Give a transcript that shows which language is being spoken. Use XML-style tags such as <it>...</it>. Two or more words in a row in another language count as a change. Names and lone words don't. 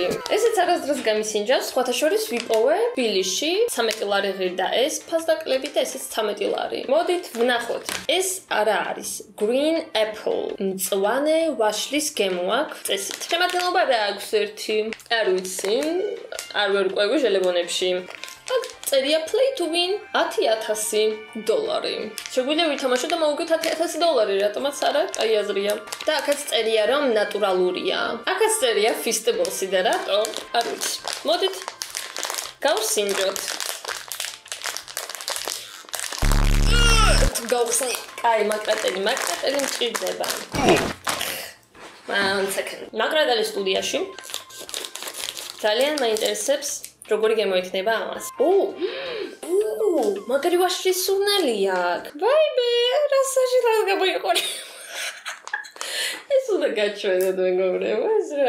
<ka>ესეც არასდროს გამისინჯავს, სხვათა შორის ვიპოვე ბილიში 13 ლარი ღირდა ეს ფასდაკლები და ესეც 13 ლარი. მოდით ვნახოთ. ეს არა არის Green Apple. მწვანე ვაშლის გემო აქვს წესით. შემადგენლობა რა აქვს ერთი? არ ვიცი. არ ვერკვევი ჟელებონებში.</ka> <en>წერია play to win $10,000.</en> <ka>შეგვიძლია ვითამაშოთ და მოვუგეთ $10,000, რატომაც არა? აი აზრია. და აქაც წერია რომ ნატურალურია. აქაც წერია festivals-ი და რატო? არ ვიცი. მოდით გავსინჯოთ. გავხსნი. აი მაკრატელი მჭირდება.</ka> <en>One second.</en> <ka>მაკრატელი სტუდიაში. ძალიან მაინტერესებს როგორი გემო იქნება ამას. მაგარი ვაშლის სურნელი აქვს. ვაიმე, რა საშინელს გამოიყურე. ეს უნდა გაჩვენოთ მეგობრებო, რა.</ka>